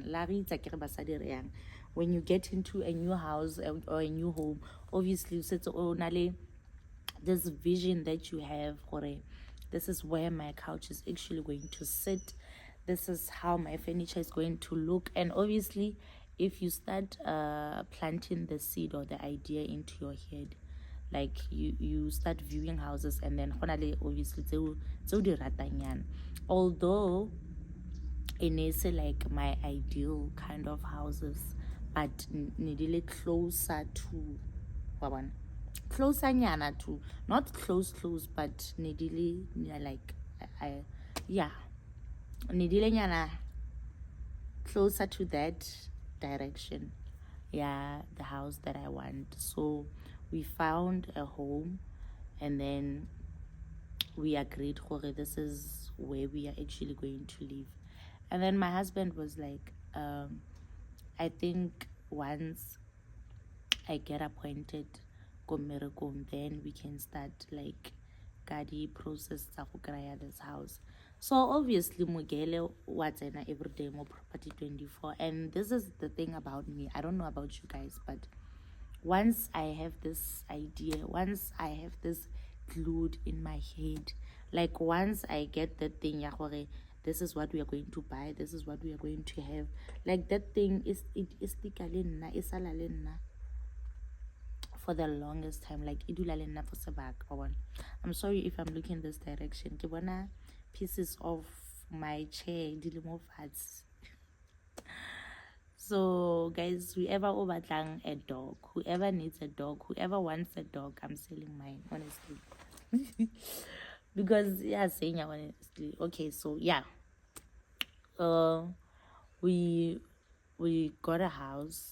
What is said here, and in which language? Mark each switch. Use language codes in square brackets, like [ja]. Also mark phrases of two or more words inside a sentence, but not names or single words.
[en] When you get into a new house or a new home, obviously this vision that you have, or this is where my couch is actually going to sit, this is how my furniture is going to look. And obviously, if you start planting the seed or the idea into your head, like you start viewing houses, and then obviously [nso] tseo di ratang, [en] although it is like my ideal kind of houses, but needily closer to closer nyana to, not close, but needily like yeah, needily nyana closer to that direction. Yeah, the house that I want. So we found a home, and then we agreed, this is where we are actually going to live. And then my husband was like, I think once I get appointed [nso] ko mmerekong, [en] then we can start like the process [nso] tsa go [en] kry this house. So obviously Mogele what's in every day more property 24. And this is the thing about me, I don't know about you guys, but once I have this idea, once I have this glued in my head, like once I get that thing, this is what we are going to buy, this is what we are going to have, like that thing is for the longest time, like [nso] idula le nna [en] for sebaka. I'm sorry if I'm looking this direction, [nso] ke bona [en] pieces of my chair [nso] di le mo fatshe. [en] So guys, whoever batlang a dog, whoever needs a dog, whoever wants a dog, I'm selling mine, honestly. Because saying honestly. Okay, so yeah, we got a house.